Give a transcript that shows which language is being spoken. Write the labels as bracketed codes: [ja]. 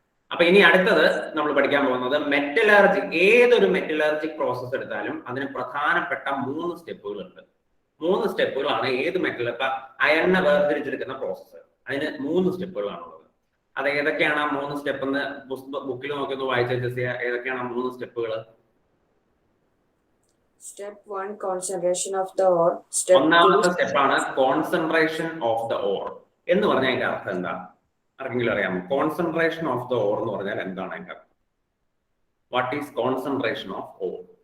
[ml] അപ്പൊ ഇനി അടുത്തത് നമ്മൾ പഠിക്കാൻ പോകുന്നത് മെറ്റലർജി. ഏതൊരു മെറ്റലർജിക് പ്രോസസ് എടുത്താലും അതിന് പ്രധാനപ്പെട്ട 3 സ്റ്റെപ്പുകൾ ഉണ്ട്. 3 സ്റ്റെപ്പുകളാണ് ഏത് മെറ്റൽ, ഇപ്പൊ അയണിനെ വേർതിരിച്ചെടുക്കുന്ന പ്രോസസ്സ്, അതിന് 3 സ്റ്റെപ്പുകളാണുള്ളത്. അത് ഏതൊക്കെയാണ് ആ 3 സ്റ്റെപ്പ് എന്ന് ബുക്കിൽ നോക്കി ഒന്ന് വായിച്ച ഏതൊക്കെയാണ് ആ 3 സ്റ്റെപ്പുകൾ? [en] Step 1 concentration of the ore. [ml] ഒന്നാമത്തെ സ്റ്റെപ്പാണ് കോൺസെൻട്രേഷൻ ഓഫ് ദ ഓർ. എന്ന് പറഞ്ഞാൽ അതിന്റെ അർത്ഥം എന്താ? ആർക്കെങ്കിലും അറിയാമോ? കോൺസെൻട്രേഷൻ ഓഫ് ദ ഓർ എന്ന് പറഞ്ഞാൽ എന്താണ് അതിന്റെ അർത്ഥം? [en] What is concentration of ore?